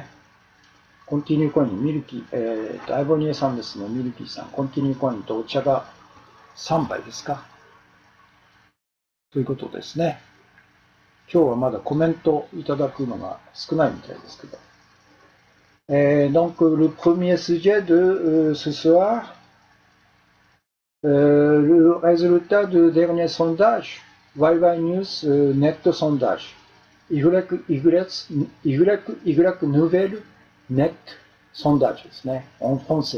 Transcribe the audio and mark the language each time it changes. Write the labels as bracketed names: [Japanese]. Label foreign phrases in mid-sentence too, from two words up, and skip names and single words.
[Japanese] コンティニューコイン、ミルキー、アイボニエさんですね、ミルキーさん、コンティニューコインとお茶が3杯ですか。ということですね。今日はまだコメントいただくのが少ないみたいですけど。 [French] Donc le premier sujet de ce soir, le résultat du dernier sondage, YY News Net Sondage, Y Nouvelle Net Sondage, en français.